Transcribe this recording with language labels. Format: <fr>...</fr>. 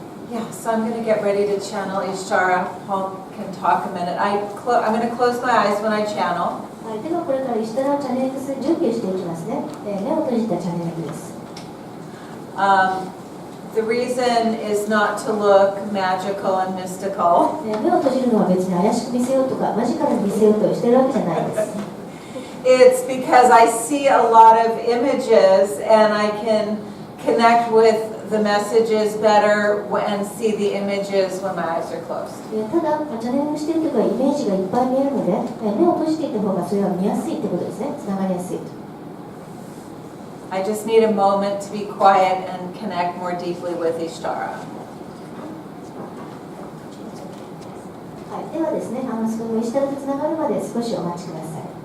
<en>Yeah, so I'm going to get ready to channel Ishtara. Paul can talk a minute. I'm going to close my eyes when I channel.</en> <ja>はい、ではこれからイシュタラをチャネリングする準備をしていきますね。目を閉じたチャネリングです。</ja> <en>The reason is not to look magical and mystical.</en> <ja>目を閉じるのは別に怪しく見せようとかマジカルに見せようとしてるわけじゃないです。</ja> <en>It's because I see a lot of images and I can connect with the messages better and see the images when my eyes are closed.</en> <ja>ただ、チャネリングしているときはイメージがいっぱい見えるので、目を閉じていた方がそれは見やすいってことですね。つながりやすい。</ja> <en>I just need a moment to be quiet and connect more deeply with Ishtara.</en> <ja>はい、ではですね、そのイシュタラとつながるまで少しお待ちください。</ja>